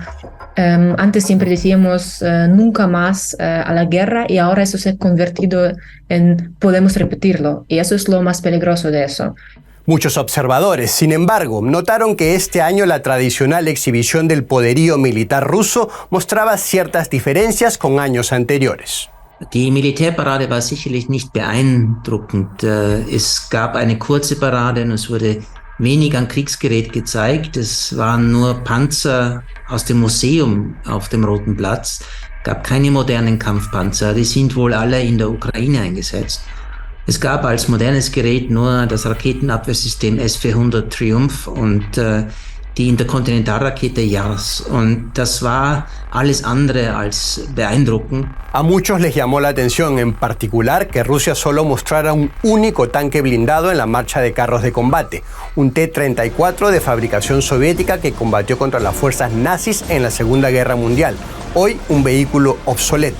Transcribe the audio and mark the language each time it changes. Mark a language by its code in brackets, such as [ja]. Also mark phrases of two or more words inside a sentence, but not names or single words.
[es] Antes siempre decíamos nunca más a la guerra, y ahora eso se ha convertido en podemos repetirlo, y eso es lo más peligroso de eso. Muchos observadores, sin embargo, notaron que este año la tradicional exhibición del poderío militar ruso mostraba ciertas diferencias con años anteriores. [de] Die Militärparade war sicherlich nicht beeindruckend. Es gab eine kurze Parade und es wurde wenig an Kriegsgerät gezeigt. Es waren nur Panzer aus dem Museum auf dem Roten Platz. Es gab keine modernen Kampfpanzer. Die sind wohl alle in der Ukraine eingesetzt. Es gab als modernes Gerät nur das Raketenabwehrsystem S-400 Triumph und die Interkontinentalrakete JARS. Und das war alles andere als beeindruckend. [es] A muchos les llamó la atención, en particular, que Rusia solo mostrara un único tanque blindado en la marcha de carros de combate, un T-34 de fabricación soviética que combatió contra las fuerzas nazis en la Segunda Guerra Mundial, hoy un vehículo obsoleto.